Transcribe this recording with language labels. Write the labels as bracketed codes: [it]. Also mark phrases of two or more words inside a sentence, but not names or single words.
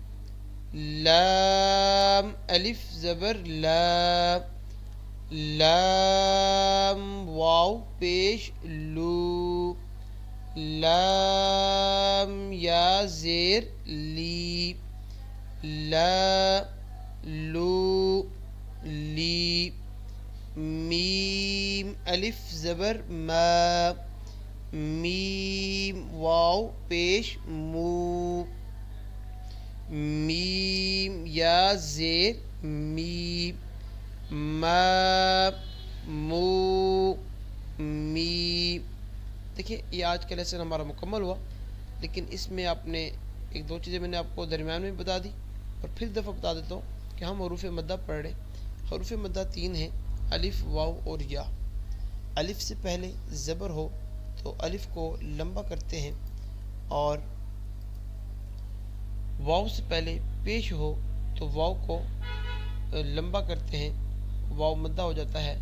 [ur] لام الف زبر لا، لام واو پیش لو، لام یا زیر لی، لا لو لی۔ میم الف زبر ما، میم واو پیش مو، میم یا زیر می، ما مو می۔ دیکھیں یہ آج کا لیسن ہمارا مکمل ہوا، لیکن اس میں آپ نے ایک دو چیزیں میں نے آپ کو درمیان میں بتا دی، اور پھر دفعہ بتا دیتا ہوں کہ ہم حروف مدہ پڑھ رہے ہیں۔ حروف مدہ 3 ہیں، الف، واو اور یا۔ الف سے پہلے زبر ہو تو الف کو لمبا کرتے ہیں، اور واو سے پہلے پیش ہو تو واو کو لمبا کرتے ہیں، واو مدہ ہو جاتا ہے۔